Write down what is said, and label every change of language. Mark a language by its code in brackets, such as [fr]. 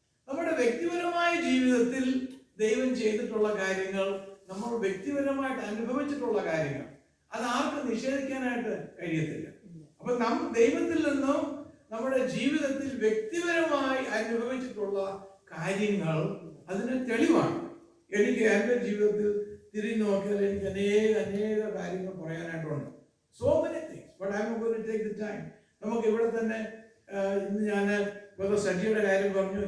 [ml] നമ്മുടെ വ്യക്തിപരമായ ജീവിതത്തിൽ ദൈവം ചെയ്തിട്ടുള്ള കാര്യങ്ങൾ, നമ്മൾ വ്യക്തിപരമായിട്ട് അനുഭവിച്ചിട്ടുള്ള കാര്യങ്ങൾ, അത് ആർക്കും നിഷേധിക്കാനായിട്ട് കഴിയത്തില്ല. അപ്പൊ ദൈവത്തിൽ നിന്നും നമ്മുടെ ജീവിതത്തിൽ വ്യക്തിപരമായി അനുഭവിച്ചിട്ടുള്ള കാര്യങ്ങൾ അതിന് തെളിവാണ്. എനിക്ക് എൻ്റെ ജീവിതത്തിൽ തിരിഞ്ഞു നോക്കിയാൽ എനിക്ക് അനേക കാര്യങ്ങൾ പറയാനായിട്ടുണ്ട്. [en] So many things, but I'm not going to take the time. [ml] നമുക്ക് ഇവിടെ തന്നെ ഇന്ന് ഞാൻ സജിയുടെ കാര്യം പറഞ്ഞു.